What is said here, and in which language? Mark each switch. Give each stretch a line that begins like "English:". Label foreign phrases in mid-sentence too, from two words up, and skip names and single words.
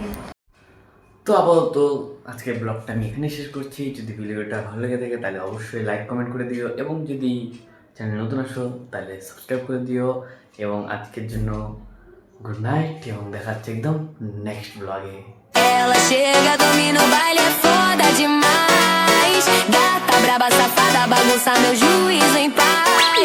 Bangla: তো আপাতত আজকের ব্লগটা আমি এখানে শেষ করছি। যদি ভিডিওটা ভালো লেগে থাকে তাহলে অবশ্যই
English: like comment
Bangla: করে দিও, এবং যদি চ্যানেল নতুন আসো তাহলে সাবস্ক্রাইব করে দিও। এবং আজকের জন্য
English: good night,
Bangla: এবং দেখা হচ্ছে একদম
English: next blog.
Portuguese: Ela chega, domina o baile, é foda demais. Gata braba, safada, bagunça meu juízo em paz.